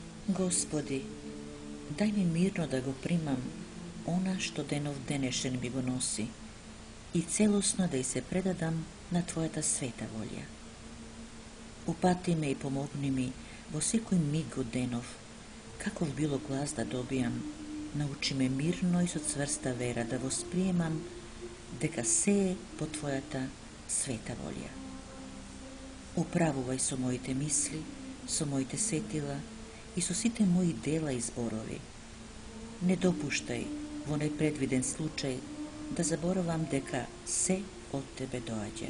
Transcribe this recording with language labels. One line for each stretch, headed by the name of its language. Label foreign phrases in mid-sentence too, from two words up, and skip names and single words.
Macedonian: Господи, дај ми мирно да го примам, она што денов денешен ми го носи, и целосно да и се предадам на Твојата света волја. Упати ме и помогни ми во секој миг од денов, каков било глас да добијам, научи ме мирно и со цврста вера да восприемам дека се е по Твојата света волја. Управувај со моите мисли, со моите сетила и со сите мои дела и зборови. Не допуштај во непредвиден случај да заборавам дека се од Тебе доаѓа.